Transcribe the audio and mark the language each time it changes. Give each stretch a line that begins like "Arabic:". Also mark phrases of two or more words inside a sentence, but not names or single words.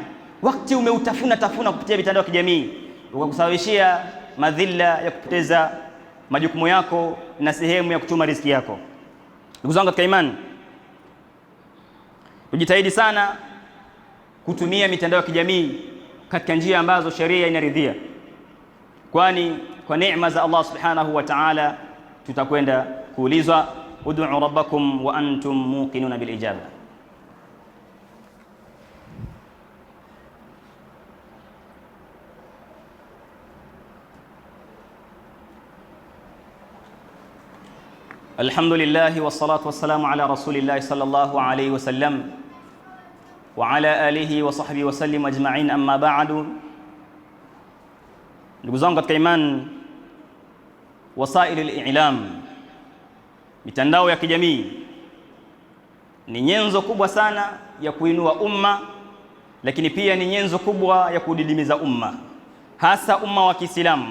Swahili: Wakati umeutafuna kupitia mitandao ya kijamii, ukakusababishia madhila ya kupoteza majukumu yako na sehemu ya kuchuma riziki yako. Ndugu zangu katika imani, tujitahidi sana kutumia mitandao ya kijamii katika njia ambazo sheria inaridhia, kwani kwa neema za Allah
Arabic: سبحانه وتعالى
Swahili: tutakwenda kuulizwa,
Arabic: ادعوا ربكم وأنتم موقنون بالإجابة. الحمد لله والصلاة والسلام على رسول الله صلى الله عليه وسلم وعلى آله وصحبه وسلم أجمعين، أما بعد.
Swahili: Ndugu zangu katika imani,
Arabic: وسائل الإعلام,
Swahili: mitandao ya kijamii ni nyenzo kubwa sana ya kuinua umma, lakini pia ni nyenzo kubwa ya kudidimiza umma, hasa umma wa Kiislamu.